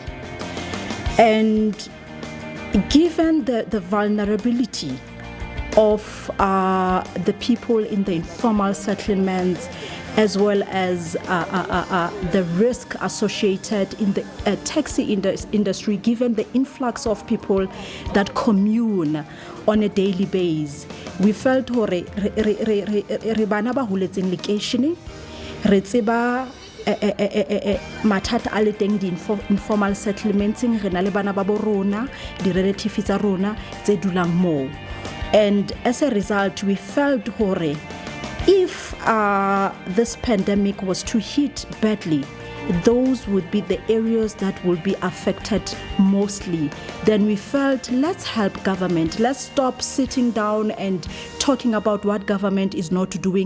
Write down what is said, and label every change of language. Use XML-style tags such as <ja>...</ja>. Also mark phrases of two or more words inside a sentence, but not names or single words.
<en>And given the vulnerability of the people in the informal settlements, as well as the risk associated in the taxi industry, given the influx of people that commune on a daily basis, we felt</en> <st>hore re bana ba holetseng lekeishene re tseba mathata a le teng di</st> <en>informal settlements,</en> <st>re na le bana ba bo rona, di relatives tsa rona tse dulang moo.</st> <en>And as a result, we felt hore if this pandemic was to hit badly those would be the areas that will be affected mostly. Then we felt, let's help government. Let's stop sitting down and talking about what government is not doing.</en>